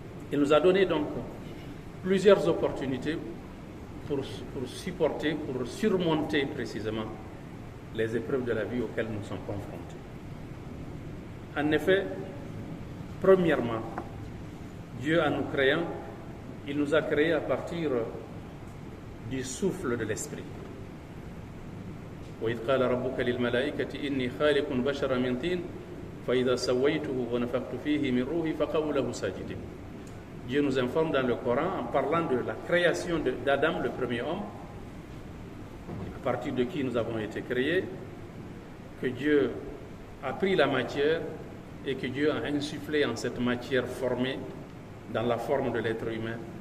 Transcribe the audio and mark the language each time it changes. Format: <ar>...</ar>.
<fr>Il nous a donné donc plusieurs opportunités pour supporter, pour surmonter précisément les épreuves de la vie auxquelles nous sommes confrontés. En effet, premièrement, Dieu, en nous créant, il nous a créés à partir du souffle de l'esprit.</fr> <ar>وإذ قال ربك للملائكة إني خالق بشرا من طين فإذا سويته ونفخت فيه من روحي فقعوا له ساجدين.</ar> <fr>Dieu nous informe dans le Coran en parlant de la création d'Adam, le premier homme, à partir de qui nous avons été créés, que Dieu a pris la matière et que Dieu a insufflé en cette matière formée dans la forme de l'être humain.</fr>